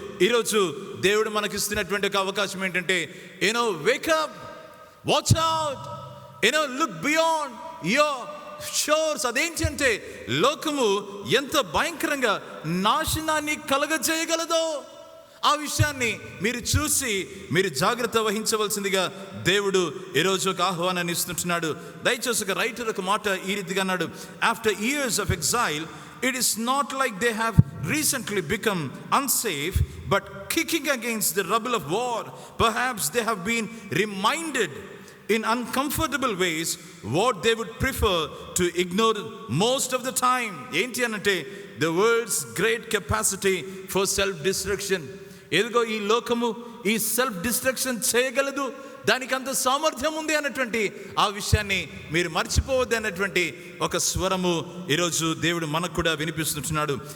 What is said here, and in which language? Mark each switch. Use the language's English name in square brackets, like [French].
[Telugu] ఈరోజు దేవుడు మనకి ఇస్తున్నటువంటి ఒక అవకాశం ఏంటంటే, [English] Wake up, watch out, look beyond your shores. [Telugu] అదేంటంటే, లోకము ఎంత భయంకరంగా నాశనాన్ని కలగజేయగలదో ఆ విషయాన్ని మీరు చూసి మీరు జాగ్రత్త వహించవలసిందిగా దేవుడు ఈరోజు ఒక ఆహ్వానాన్ని ఇస్తుంటున్నాడు. దయచేసి ఒక రైటర్ ఒక మాట ఈ రీతిగా అన్నాడు, [English] After years of exile it is not like they have recently become unsafe, but kicking against the rubble of war. Perhaps they have been reminded in uncomfortable ways what they would prefer to ignore most of the time. [Telugu] ఏంటి అనంటే, [English] the world's great capacity for self destruction. [Telugu] ఎదుగో ఈ లోకము ఈ self destruction చేయగలదు, దానికి అంత సామర్థ్యం ఉంది అన్నటువంటి ఆ విషయాన్ని మీరు మర్చిపోవద్దు అన్నటువంటి ఒక స్వరము ఈరోజు దేవుడు మనకు కూడా వినిపిస్తున్నాడు.